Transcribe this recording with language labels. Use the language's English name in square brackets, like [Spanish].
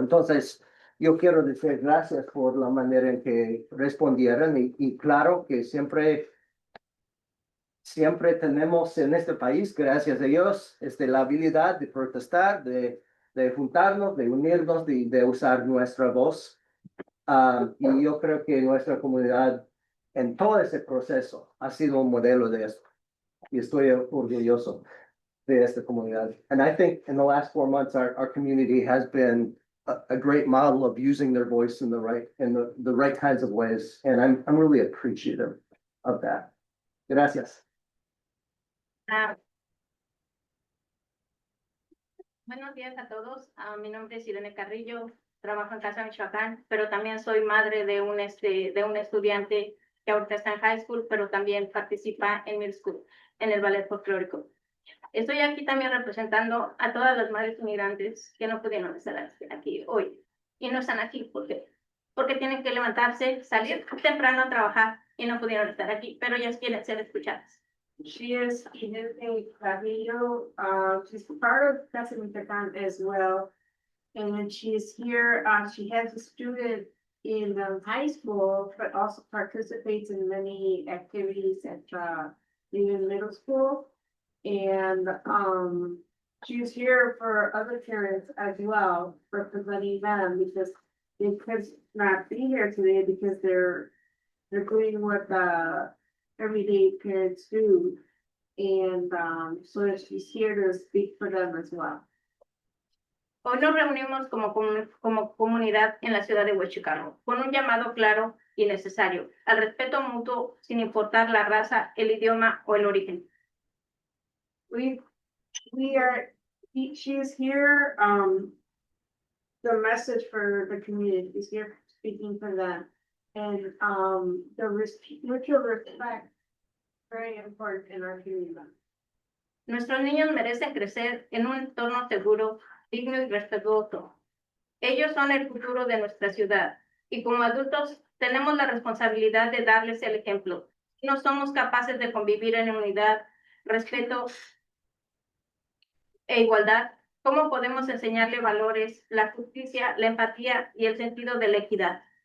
[Spanish] Entonces, yo quiero decir gracias por la manera en que respondieron y claro que siempre tenemos en este país, gracias a Dios, la habilidad de protestar, de juntarnos, de unirnos, de usar nuestra voz. Y yo creo que nuestra comunidad en todo ese proceso ha sido un modelo de esto. Y estoy orgulloso de esta comunidad. [English] And I think in the last 4 months, our community has been a great model of using their voice in the right kinds of ways. And I'm really appreciative of that. [Spanish] Gracias. Buenos días a todos. Mi nombre es Irene Carrillo, trabajo en Casa Michoacán, pero también soy madre de un estudiante que ahorita está en high school, pero también participa en middle school, en el ballet folclórico. Estoy aquí también representando a todas las madres inmigrantes que no pudieron estar aquí hoy. Y no están aquí porque tienen que levantarse, salir temprano a trabajar y no pudieron estar aquí, pero ellas quieren ser escuchadas. [English] She is Irene Carrillo, she's part of Casa Michoacán as well. And when she is here, she has a student in high school, but also participates in many activities at even middle school. And she's here for other parents as well, representing them because they could not be here today because they're doing what everyday parents do. And so she's here to speak for them as well. [Spanish] Hoy nos reunimos como comunidad en la ciudad de Huachicarro, con un llamado claro y necesario al respeto mutuo sin importar la raza, el idioma o el origen. [English] She is here, the message for the community is here speaking for them. And the mutual respect, very important in our community. [Spanish] Nuestros niños merecen crecer en un entorno seguro, digno y respetuoso. Ellos son el futuro de nuestra ciudad y como adultos tenemos la responsabilidad de darles el ejemplo. Si no somos capaces de convivir en unidad, respeto e igualdad, ¿cómo podemos enseñarle valores, la justicia, la empatía y el sentido de la equidad?